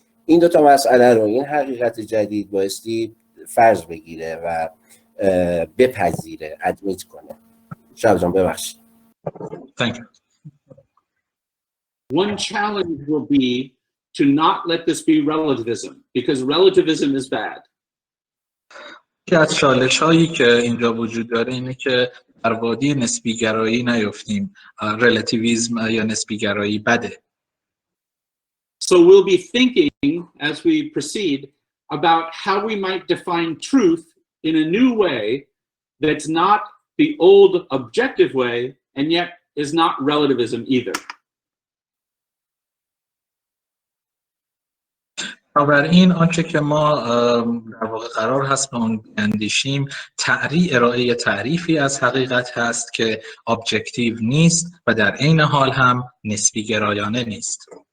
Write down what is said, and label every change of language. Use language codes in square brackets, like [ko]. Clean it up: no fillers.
[fa] این دو تا مسئله رو این حقیقت جدید بایستی فرض بگیره و بپذیره، ادمیت کنه. شهاب جان ببخشید. [en] Thank you. One challenge will be to not let this be relativism, because relativism is bad. [fa] یکی از چالش‌هایی که اینجا وجود داره اینه که در وادی نسبی‌گرایی نیفتیم. رلاتیویسم یا نسبی‌گرایی بده. [en] So we'll be thinking as we proceed about how we might define truth in a new way that's not the old objective way and yet is not relativism either. [fa] بنابراین آنچه که ما در واقع قرار هست به اون بیاندیشیم ارائه تعریفی از حقیقت هست که ابجکتیو نیست و در عین حال هم نسبی گرایانه نیست.